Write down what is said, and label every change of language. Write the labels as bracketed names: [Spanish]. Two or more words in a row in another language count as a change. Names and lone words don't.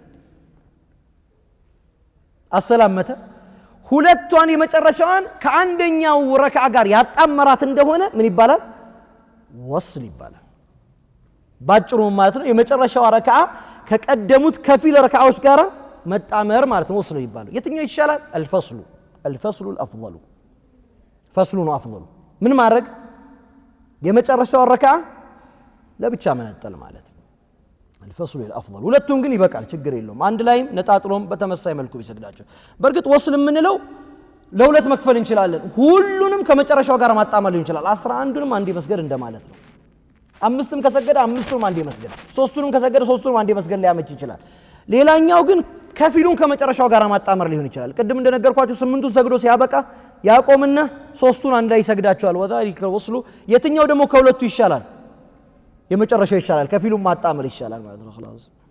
[Amharic] አሰላመተ ሁለቷን የመጨረሻዋን ከአንደኛው ረካዓ ጋር ያጣመራት እንደሆነ ምን ይባላል ወስል ይባላል ባጭሩ ማለት ነው የመጨረሻው ረካዓ ከቀደሙት ከፊል ረካዓዎች ጋር መጣመር ማለት ነው ወስል ይባላል የትኛው ይሻላል [Arabic] الفصل الافضل فصل افضل [Amharic] ምን ማድረግ የመጨረሻው ረካዓ ለብቻ መነጠል ማለት ነው [Arabic] الفصل الافضل [Amharic] ሁለቱም ግን ይበቃል ችግር የለውም አንድ ላይም ነጣጥሎም በተመሳሳይ መልኩ ቢሰግዳቸው በርግጥ ወስል ምንለው ለሁለት መክፈል እንችላለን ሁሉንም ከመጨረሻው ጋር ማጣመር ይችላል 11ንም አንዴ መስገድ እንደማለት ነው አምስትም ከሰገደ አምስቱንም አንዴ መስገድ ሶስቱንም ከሰገደ ሶስቱንም አንዴ መስገድ ሊያመች ይችላል ሌላኛው ግን ከፊሉን ከመጨረሻው ጋር ማጣመር ሊሆን ይችላል ቅድም እንደነገርኳችሁ 8ቱን ሰግዶ ሲያበቃ ያቆምና ሶስቱን አንድ ላይ ይሰግዳቸዋል [Arabic] وذلك الوصل [Amharic] የትኛው ደግሞ ከሁለቱ ይሻላል የመጨረሻው ይሻላል ከፊሉም ማጣመር ይሻላል ማለት ነው خلاص